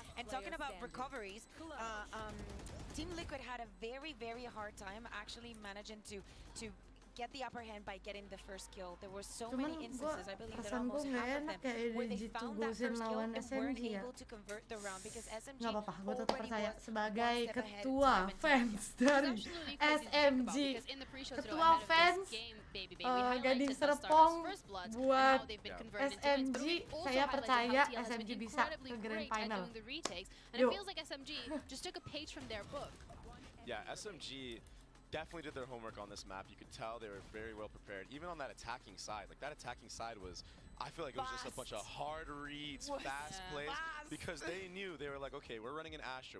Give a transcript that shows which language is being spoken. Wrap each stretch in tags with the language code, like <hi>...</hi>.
<en>And talking about recoveries, Team Liquid had a very, very hard time actually managing to get the upper hand by getting the first kill. There were so many instances, I believe that almost half of them, where they found that first kill and weren't able to convert the round because SMG already was</en> <id>sebagai ketua fans dari SMG, ketua fans Gading Serpong buat SMG, saya percaya SMG bisa ke Grand Final.</id> <en>And it feels like SMG just took a page from their book. Yeah, SMG definitely did their homework on this map. You could tell they were very well prepared. Even on that attacking side, like that attacking side was, I feel like it was just a bunch of hard reads, fast plays, because they knew, they were like, okay, we're running an Astra.</en>